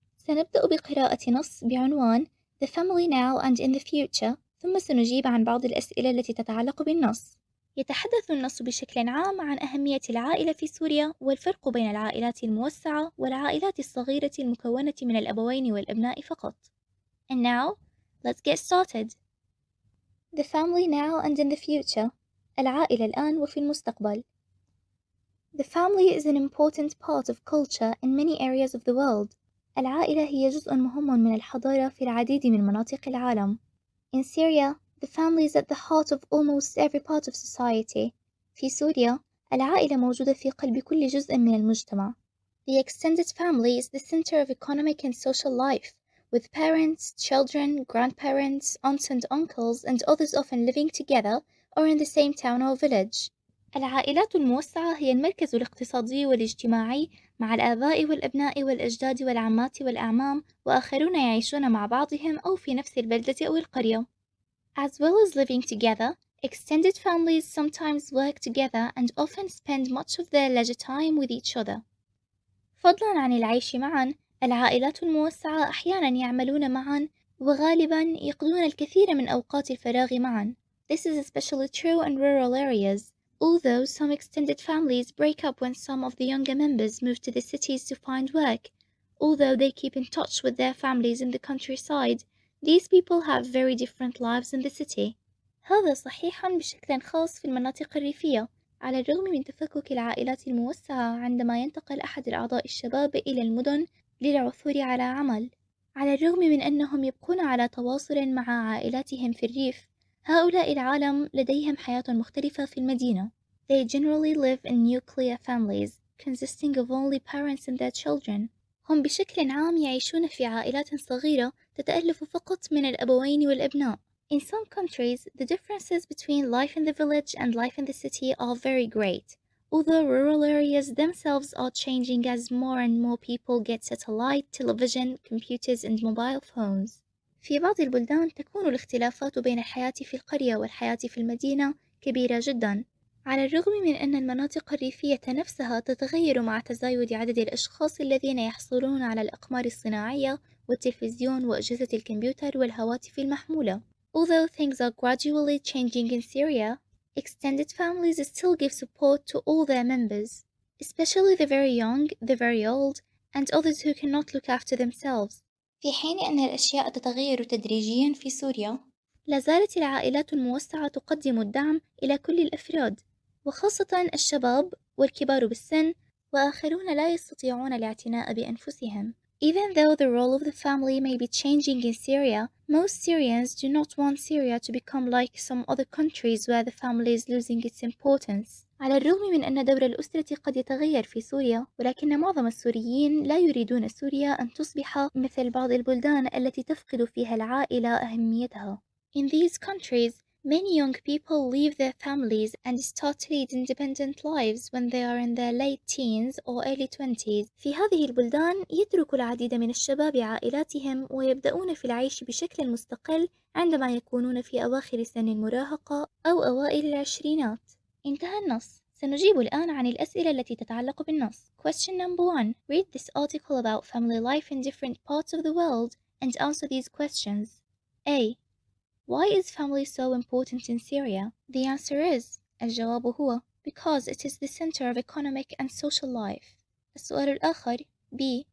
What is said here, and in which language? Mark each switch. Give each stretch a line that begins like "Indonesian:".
Arabic: سنبدأ بقراءة نص بعنوان
English: The Family Now and in the Future،
Arabic: ثم سنجيب عن بعض الأسئلة التي تتعلق بالنص. يتحدث النص بشكل عام عن أهمية العائلة في سوريا والفرق بين العائلات الموسعة والعائلات الصغيرة المكونة من الأبوين والأبناء فقط.
English: And now, let's get started. The family now and in the future.
Arabic: العائلة الآن وفي المستقبل.
English: The family is an important part of culture in many areas of the world.
Arabic: العائلة هي جزء مهم من الحضارة في العديد من مناطق العالم.
English: In Syria, the family is at the heart of almost every part of society.
Arabic: في سوريا، العائلة موجودة في قلب كل جزء من المجتمع.
English: The extended family is the center of economic and social life, with parents, children, grandparents, aunts and uncles, and others often living together or in the same town or village.
Arabic: العائلات الموسعة هي المركز الاقتصادي والاجتماعي مع الآباء والأبناء والأجداد والعمات والأعمام، وآخرون يعيشون مع بعضهم أو في نفس البلدة أو القرية.
English: As well as living together, extended families sometimes work together and often spend much of their leisure time with each other.
Arabic: فضلاً عن العيش معاً، العائلات الموسعة أحياناً يعملون معاً وغالباً يقضون الكثير من أوقات الفراغ معاً.
English: This is especially true in rural areas, although some extended families break up when some of the younger members move to the cities to find work. Although they keep in touch with their families in the countryside, these people have very different lives in the city.
Arabic: هذا صحيح بشكل خاص في المناطق الريفية، على الرغم من تفكك العائلات الموسعة عندما ينتقل أحد الأعضاء الشباب إلى المدن للعثور على عمل. على الرغم من أنهم يبقون على تواصل مع عائلاتهم في الريف، هؤلاء العالم لديهم حياة مختلفة في المدينة.
English: They generally live in nuclear families, consisting of only parents and their children.
Arabic: هم بشكل عام يعيشون في عائلات صغيرة تتألف فقط من الأبوين والأبناء.
English: In some countries, the differences between life in the village and life in the city are very great, although rural areas themselves are changing as more and more people get satellite, television, computers and mobile phones.
Arabic: في بعض البلدان تكون الاختلافات بين الحياة في القرية والحياة في المدينة كبيرة جداً. على الرغم من أن المناطق الريفية نفسها تتغير مع تزايد عدد الأشخاص الذين يحصلون على الأقمار الصناعية والتلفزيون وأجهزة الكمبيوتر والهواتف المحمولة.
English: Although things are gradually changing in Syria, extended families still give support to all their members, especially the very young, the very old, and others who cannot look after themselves.
Arabic: في حين أن الأشياء تتغير تدريجياً في سوريا، لا زالت العائلات الموسعة تقدم الدعم إلى كل الأفراد، وخاصة الشباب والكبار بالسن وآخرون لا يستطيعون الاعتناء بأنفسهم.
English: Even though the role of the family may be changing in Syria, most Syrians do not want Syria to become like some other countries where the family is losing its importance.
Arabic: على الرغم من أن دور الأسرة قد يتغير في سوريا، ولكن معظم السوريين لا يريدون سوريا أن تصبح مثل بعض البلدان التي تفقد فيها العائلة أهميتها.
English: In these countries, many young people leave their families and start to lead independent lives when they are in their late teens or early 20s.
Arabic: في هذه البلدان يترك العديد من الشباب عائلاتهم ويبدأون في العيش بشكل مستقل عندما يكونون في أواخر سن المراهقة أو أوائل العشرينات. انتهى النص. سنجيب الآن عن الأسئلة التي تتعلق بالنص.
English: Question number 1. Read this article about family life in different parts of the world and answer these questions. A. Why is family so important in Syria? The answer is
Arabic: الجواب هو
English: because it is the center of economic and social life.
Arabic: السؤال الآخر B.